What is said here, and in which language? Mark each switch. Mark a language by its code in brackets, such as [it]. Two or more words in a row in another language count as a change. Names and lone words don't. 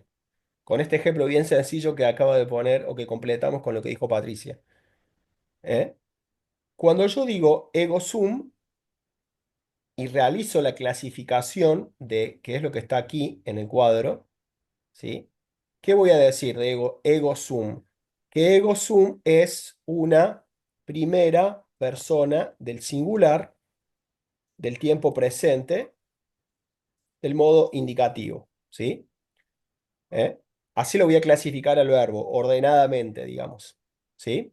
[es] Con este ejemplo bien sencillo que acaba de poner o que completamos con lo que dijo Patricia. ¿Eh? Cuando yo digo [la] ego sum [es] y realizo la clasificación de qué es lo que está aquí en el cuadro, ¿sí? ¿Qué voy a decir de [la] ego sum? [es] Que [la] ego sum [es] es una primera persona del singular del tiempo presente del modo indicativo, ¿sí? ¿Eh? Así lo voy a clasificar al verbo, ordenadamente, digamos, ¿sí?